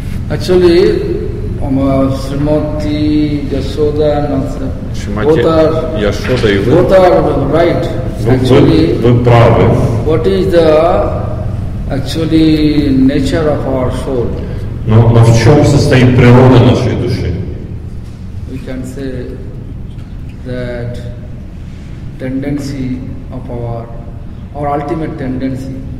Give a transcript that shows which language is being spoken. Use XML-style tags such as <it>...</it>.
<en>Actually, Srimati, Yashoda, and</en> <ru>Шримати Яшода и</ru> <en>both are right. Actually,</en> <ru>вы правы.</ru> <en>what is the actually nature of our soul?</en> <ru>Но в чем состоит природа нашей души?</ru> <en>We can say that tendency of our ultimate tendency.</en>